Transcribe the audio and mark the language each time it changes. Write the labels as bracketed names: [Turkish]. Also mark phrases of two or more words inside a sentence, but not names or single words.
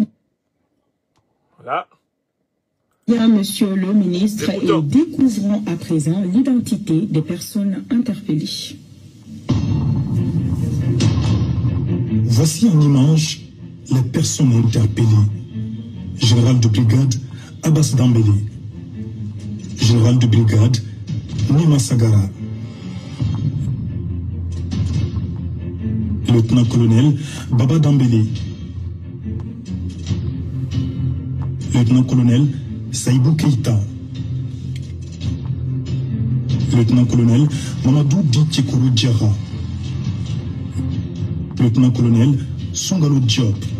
[French] Voilà. bien, monsieur le ministre, et découvrons à présent l'identité des personnes interpellées. Voici en image les personnes interpellées. Général de brigade Abbas Dambélé, général de brigade Nema Sagara, Lieutenant-colonel Baba Dambélé, Lieutenant-colonel Saïbou Keïta, Lieutenant-colonel Mamadou Ditchekourou Diarra, Lieutenant-colonel Sungalo Diop,